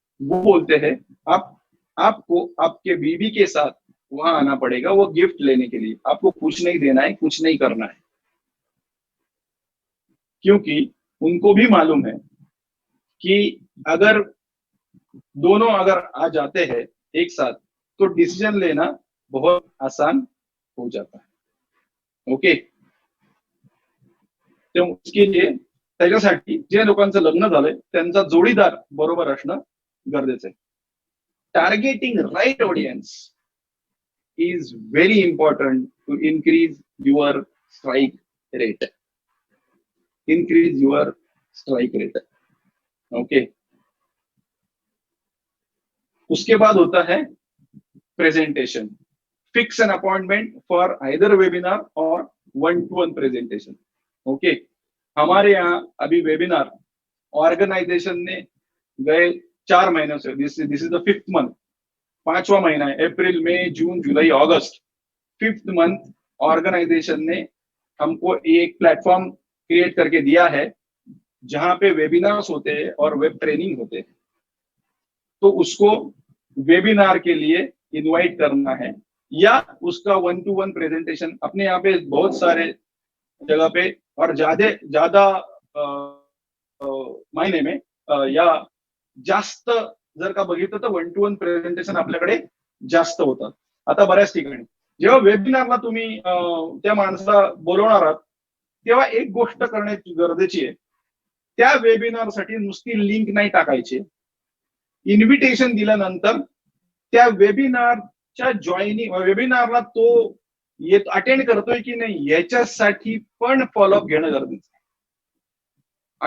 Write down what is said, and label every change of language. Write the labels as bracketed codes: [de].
[hi] वो बोलते हैं आपको आपके बीवी के साथ वहां आना पड़ेगा वो गिफ्ट लेने के लिए, आपको कुछ नहीं देना है, कुछ नहीं करना है, क्योंकि उनको भी मालूम है कि अगर दोनों अगर आ जाते हैं एक साथ तो डिसीजन लेना बहुत आसान हो जाता है। [mr] ओके, [hi] तो उसके लिए [mr] त्याच्यासाठी जे लोकांचं लग्न झालंय त्यांचा जोडीदार बरोबर असणं गरजेचं आहे। [en] Targeting right audience is very important to increase your strike rate. Increase your strike rate. Okay. [hi] उसके बाद होता है [en] Presentation. Fix an appointment for either webinar और 1-to-1 presentation. [hi] ओके, हमारे यहाँ अभी वेबिनार ऑर्गेनाइजेशन ने गए 4 महीनों से, [en] this is the 5th month, [hi] 5वां महीना है, अप्रैल मई जून जुलाई अगस्त, 5th मंथ ऑर्गेनाइजेशन ने हमको एक प्लेटफॉर्म क्रिएट करके दिया है जहां पे वेबिनार्स होते हैं और वेब ट्रेनिंग होते हैं। तो उसको वेबिनार के लिए इनवाइट करना है या उसका 1-to-1 प्रेजेंटेशन अपने यहाँ पे बहुत सारे जगह पे और ज्यादा ज्यादा मायने में या [mr] जास्त जर का बघितलं तर 1-to-1 प्रेझेंटेशन आपल्याकडे जास्त होतात आता बऱ्याच ठिकाणी। जेव्हा वेबिनारला तुम्ही त्या माणसाला बोलवणार आहात तेव्हा एक गोष्ट करण्याची गरजेची आहे, त्या वेबिनारसाठी नुसती लिंक नाही टाकायची। इन्व्हिटेशन दिल्यानंतर त्या वेबिनारच्या जॉईनिंग वेबिनारला तो येत अटेंड करतोय की नाही याच्यासाठी पण फॉलोअप घेणं गरजेचं आहे।